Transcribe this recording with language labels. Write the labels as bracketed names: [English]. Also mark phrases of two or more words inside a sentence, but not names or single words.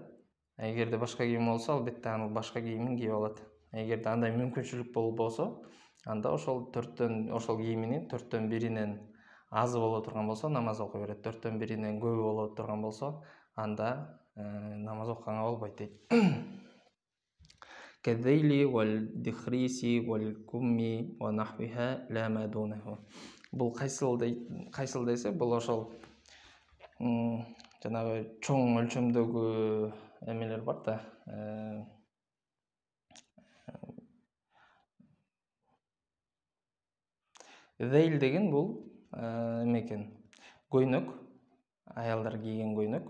[Kyrgyz] Эгерде башка кийим болсо, албетте аны башка кийимин кийип алат. Эгерде андай мүмкүнчүлүк болбосо, анда ошол кийиминин 1/4 азы боло турган болсо, намаз окуй берет. 1/4 көбү боло турган болсо, анда намаз окуганга болбойт дейт. [Arabic] كالذيل و الدخريص و الكم و نحوها لا ما دونه. [Kyrgyz] Бул кайсыл десе, бул ошол жанагы чоң өлчөмдөгү эмелер бар да. Зейл деген бул эме экен, көйнөк, аялдар кийген көйнөк.